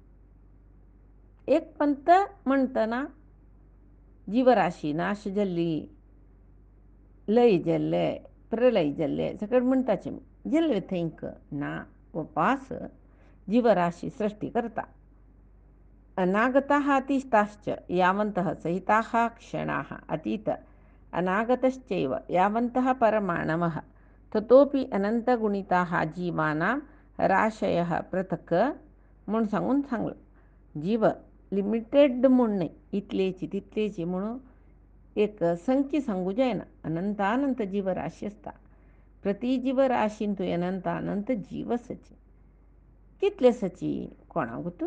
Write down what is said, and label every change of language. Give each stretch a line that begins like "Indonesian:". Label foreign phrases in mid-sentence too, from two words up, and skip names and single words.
Konkani: एक पंत म्हणटना जीवराशी नाश जाल्ली, लय जाल्ले, प्रलय जाल्ले सकट म्हणटाचे. जाल्ले थंयक ना, उपास जीवराशी सृश्टी करता.
Sanskrit: अनागताः अतीताश्च यावन्तः सहिताः क्षणाः अतीत अनागतश्चैव यावन्तः परमाणवः ततोपि अनंतगुणिताः जीवानां राशयः पृथक्
Konkani: म्हणून सांगलं. जीव लिमिटेड म्हणून नाही, इथलेची तिथलेची म्हणून एक संख्य सांगू जायना. अनंतानंत जीवराशी असता. प्रति जीवराशींतू अनंतानंत जीवसची कितले सची कोणा ಗೊತ್ತು?